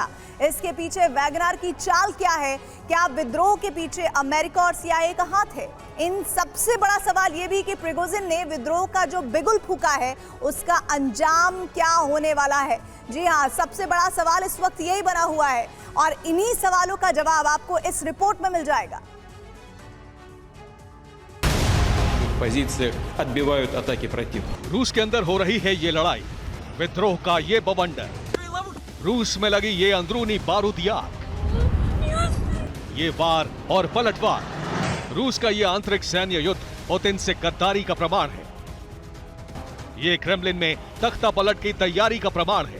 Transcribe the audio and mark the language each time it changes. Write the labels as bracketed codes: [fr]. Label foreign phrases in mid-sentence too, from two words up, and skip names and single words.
[hi] इसके पीछे वैगनर की चाल क्या है? क्या विद्रोह के पीछे अमेरिका और CIA का हाथ है? इन सबसे बड़ा सवाल यह भी कि प्रिगोजिन ने विद्रोह का जो बिगुल फूका है उसका अंजाम क्या होने वाला है? जी हाँ, सबसे बड़ा सवाल इस वक्त यही बना हुआ है और इन्हीं सवालों का जवाब आपको इस रिपोर्ट में मिल जाएगा। [ru] позициях отбивают атаки противника. [hi] रूस के अंदर हो रही है ये लड़ाई, विद्रोह का ये बवंडर, रूस में लगी ये अंदरूनी बारूदी आग, ये वार और पलटवार, रूस का ये आंतरिक सैन्य युद्ध पुतिन से गद्दारी का प्रमाण है। ये क्रेमलिन में तख्ता पलट की तैयारी का प्रमाण है।